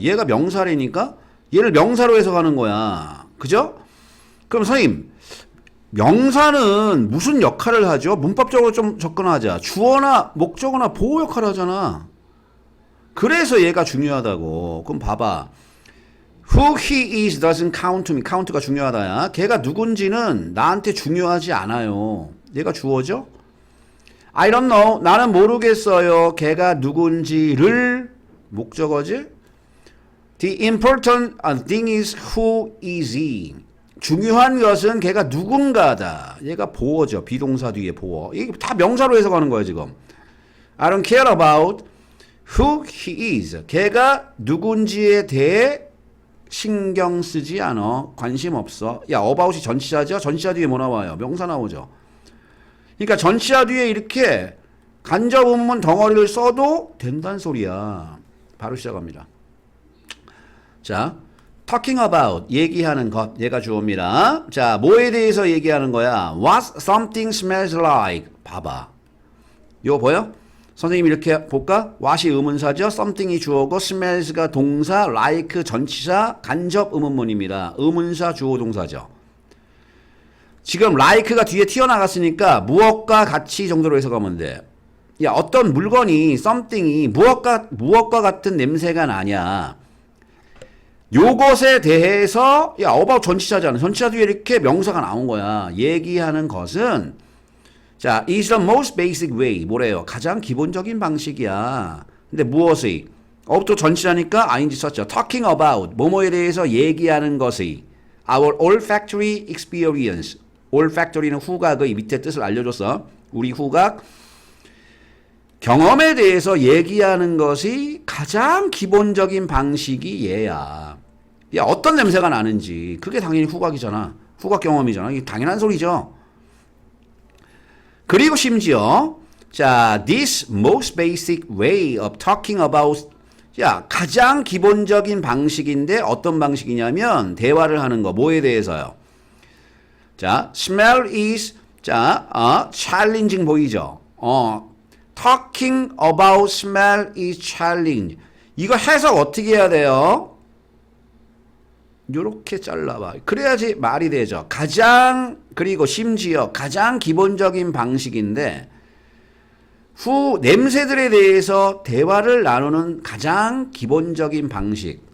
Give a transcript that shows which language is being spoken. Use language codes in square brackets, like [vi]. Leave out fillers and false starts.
[ko] 얘가 명사라니까 얘를 명사로 해석하는 거야. 그죠? 그럼 선생님 명사는 무슨 역할을 하죠? 문법적으로 좀 접근하자. 주어나 목적어나 보호 역할을 하잖아. 그래서 얘가 중요하다고. 그럼 봐봐. [en] Who he is doesn't count to me. [ko] count가 중요하다야. 걔가 누군지는 나한테 중요하지 않아요. 얘가 주어죠? [en] I don't know. [ko] 나는 모르겠어요. 걔가 누군지를 목적어지? [en] The important thing is who is he. [ko] 중요한 것은 걔가 누군가다. 얘가 보어죠. 비동사 뒤에 보어. 이게 다 명사로 해석하는 거야 지금. [en] I don't care about who he is. [ko] 걔가 누군지에 대해 신경 쓰지 않아. 관심 없어. 야, about이 전치사죠? 전치사 뒤에 뭐 나와요? 명사 나오죠. 그러니까 전치사 뒤에 이렇게 간접 의문문 덩어리를 써도 된다는 소리야. 바로 시작합니다. 자, talking about 얘기하는 것 얘가 주어입니다. 자, 뭐에 대해서 얘기하는 거야? [en] What something smells like. [ko] 봐봐. 이거 보여? 선생님 이렇게 볼까? what이 의문사죠. something이 주어고 smells가 동사, like 전치사, 간접 의문문입니다. 의문사, 주어, 동사죠. 지금 like가 뒤에 튀어나갔으니까 무엇과 같이 정도로 해석하면 돼. 야, 어떤 물건이 something이 무엇과 같은 냄새가 나냐. 요것에 대해서 야, about 전치사잖아. 전치사 뒤에 이렇게 명사가 나온 거야. 얘기하는 것은 자, [en] is the most basic way. [ko] 뭐래요? 가장 기본적인 방식이야. 근데 무엇이? 또 전치사니까 ing 썼죠. [en] talking about [ko] 뭐뭐에 대해서 얘기하는 것이 [en] our olfactory experience. [ko] olfactory는 후각의 밑에 뜻을 알려줬어. 우리 후각 경험에 대해서 얘기하는 것이 가장 기본적인 방식이 얘야. 야, 어떤 냄새가 나는지 그게 당연히 후각이잖아. 후각 경험이잖아. 이게 당연한 소리죠. 그리고 심지어 자, [en] this most basic way of talking about [ko] 야, 가장 기본적인 방식인데 어떤 방식이냐면 대화를 하는 거. 뭐에 대해서요? 자, smell is 자, challenging 보이죠? [en] talking about smell is challenge. [ko] 이거 해석 어떻게 해야 돼요? 요렇게 잘라봐. 그래야지 말이 되죠. 가장 그리고 심지어 가장 기본적인 방식인데 냄새들에 대해서 대화를 나누는 가장 기본적인 방식.